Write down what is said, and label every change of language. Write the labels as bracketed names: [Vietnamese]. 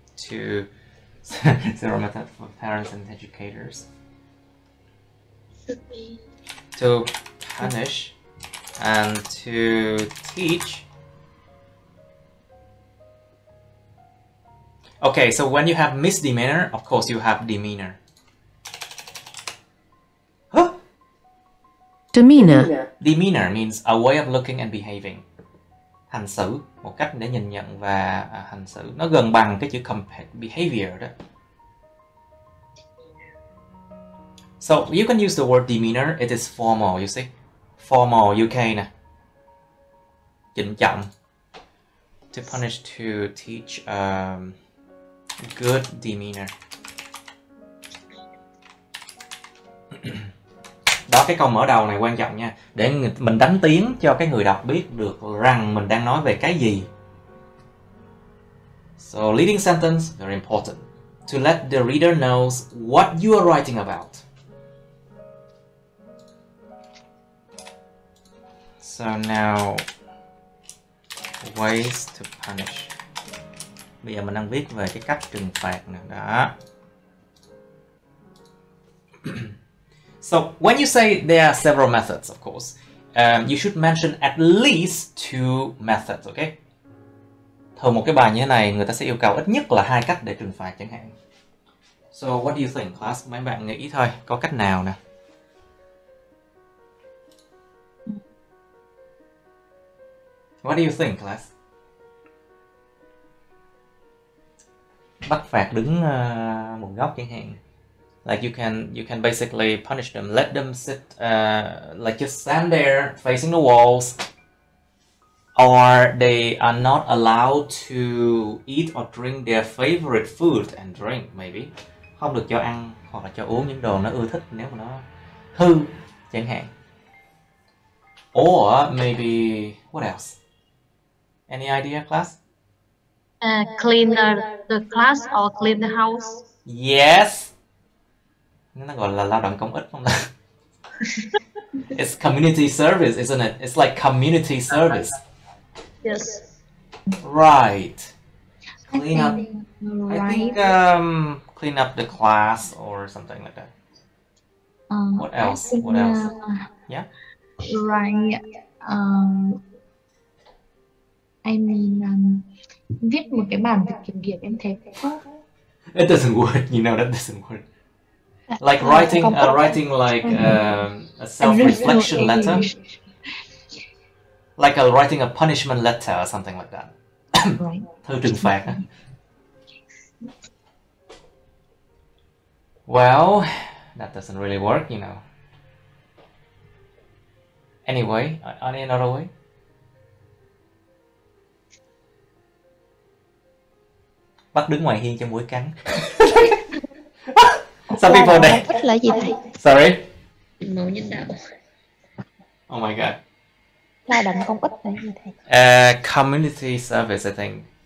[English] to zero method for parents and educators to punish and to teach. Okay, so when you have misdemeanor, of course you have demeanor. Huh? Demeanor. Demeanor means a way of looking and behaving. [Vietnamese] Hành xử, một cách để nhìn nhận và hành xử. Nó gần bằng cái chữ behavior đó. [English] So you can use the word demeanor. It is formal, you see. Formal UK nè. [Vietnamese] Trịnh trọng. [English] To punish, to teach good demeanor. [Vietnamese] Đó, cái câu mở đầu này quan trọng nha. Để mình đánh tiếng cho cái người đọc biết được rằng mình đang nói về cái gì. [English] So leading sentence, very important. To let the reader knows what you are writing about. So now, ways to punish. [Vietnamese] Bây giờ mình đang viết về cái cách trừng phạt nè. Đó. [English] So when you say there are several methods, of course, you should mention at least 2 methods, okay? [Vietnamese] Thường một cái bài như thế này, người ta sẽ yêu cầu ít nhất là 2 cách để trừng phạt chẳng hạn. [English] So what do you think, class? [Vietnamese] Mấy bạn nghĩ thôi, có cách nào nè? [English] What do you think, class? [Vietnamese] Bắt phạt đứng một góc chẳng hạn. [English] Like you can basically punish them, let them sit, like just stand there facing the walls, or they are not allowed to eat or drink their favorite food and drink, maybe. [Vietnamese] Không được cho ăn hoặc là cho uống những đồ nó ưa thích nếu mà nó hư chẳng hạn. [English] Or maybe, what else? Any idea, class? Clean the class or clean the house. Yes. [Vietnamese] Nó gọi là lao động công ích không ta? [English] It's community service, isn't it? It's like community service. Yes. Right. Clean up. I Right. think clean up the class or something like that. What else? What else? Yeah. Right. I mean, [Vietnamese] viết một cái bản tự kiểm điểm em thấy có. [English] It doesn't work. You know that doesn't work. Like writing like a self-reflection letter. Like writing a punishment letter or something like that. Right. [Vietnamese] Thư trừng phạt. [English] Well, that doesn't really work, you know. Anyway, any another way? [Vietnamese] Bắt đứng ngoài hiên cho muỗi cắn. [English] Some people they... [Vietnamese] Công ích là gì thầy? [English] Sorry? [Vietnamese] Máu nhân đạo. [English] Oh my god. [Vietnamese] Lao động công ích là gì thầy? [English] Community service, I think.